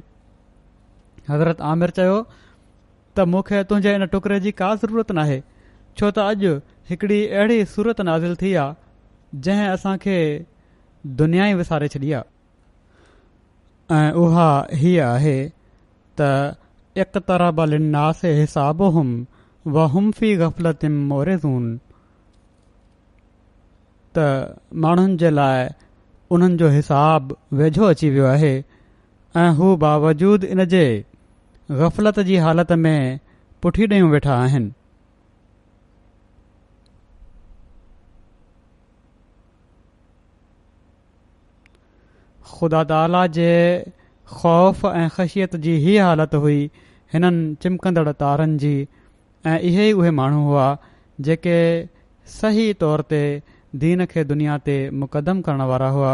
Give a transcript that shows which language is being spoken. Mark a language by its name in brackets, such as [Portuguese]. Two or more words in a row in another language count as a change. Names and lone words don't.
[Sindhi] हज़रत आमिर चयो त मूंखे तुंहिंजे इन टुकड़े जी का ज़रूरत नाहे, छो त अॼु हिकिड़ी अहिड़ी सूरत नाज़िल थी आहे जंहिं असांखे दुनिया ई विसारे छॾी आहे ऐं उहा हीअ आहे त [Arabic] اقترب للناس حسابهم وهم في غفلة معرضون [Sindhi] त माण्हुनि जे लाइ उन्हनि जो हिसाब वेझो अची वियो आहे ऐं हू बावजूद इन जे गफ़लत जी हालत में पुठी ॾेयूं वेठा आहिनि। ख़ुदा ताला जे ख़ौफ़ ऐं ख़शियत जी हीअ हालत हुई हिननि चिमकंदड़ तारनि जी ऐं इहे ई उहे माण्हू हुआ जेके सही तौर ते दीन खे दुनिया ते मुक़दम करण वारा हुआ।